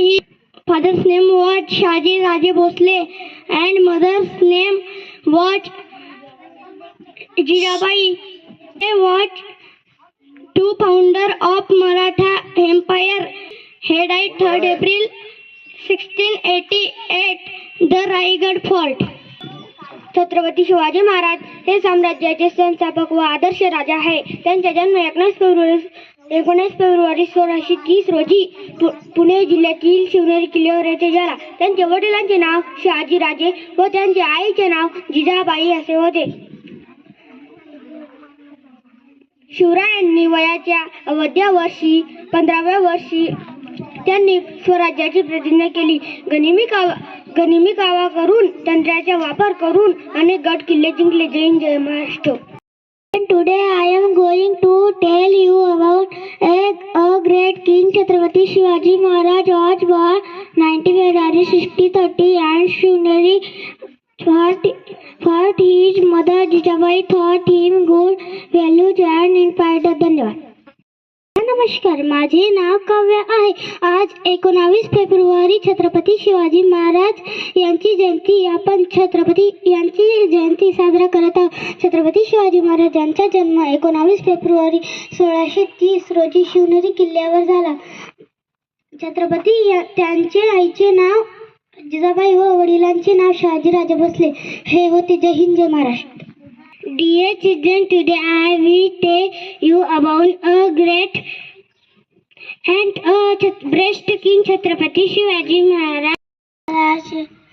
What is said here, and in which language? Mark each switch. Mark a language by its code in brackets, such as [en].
[en] His father's name was Shahaji Raje Bhosle and mother's name was Jijabai. They were two founder of Maratha Empire. He died 3rd April 1688 the Raigad Fort. [mr] Chhatrapati Shivaji Maharaj हे साम्राज्याचे संस्थापक व आदर्श राजा आहे. त्यांचा जन्म 19 February 1630 रोजी पुणे जिल्ह्यातील शिवनेरी किल्ल्यावर येथे झाला. त्यांच्या वडिलांचे नाव शहाजी राजे व त्यांच्या आईचे नाव जिजाबाई असे होते. शिवरायांनी वयाच्या अवघ्या वर्षी 15व्या वर्षी त्यांनी स्वराज्याची प्रतिज्ञा केली. गनिमी कावा करून तंत्राचा वापर करून अनेक गड किल्ले जिंकले. जय हिंद, जय Maharashtra. [en] And today I am going to tell you about a great king. Chhatrapati Shivaji Maharaj was born 19 February 1630 and Shivneri Fort. His mother Jijabai taught him good values and inspired. [mr] धन्यवाद. नमस्कार, माझे नाव काव्य आहे. आज 19 फेब्रुवारी छत्रपती शिवाजी महाराज यांची जयंती. आपण छत्रपती यांची जयंती साजरा करत आहोत. छत्रपती शिवाजी महाराज यांचा जन्म 19 फेब्रुवारी 1630 रोजी शिवनेरी किल्ल्यावर झाला. छत्रपती त्यांचे आईचे नाव जिजाबाई व वडिलांचे नाव शहाजीराजे भोसले हे होते. जय हिंद, जय Maharashtra. [en] Dear children, today I will tell you about a great and best king Chhatrapati Shivaji Maharaj.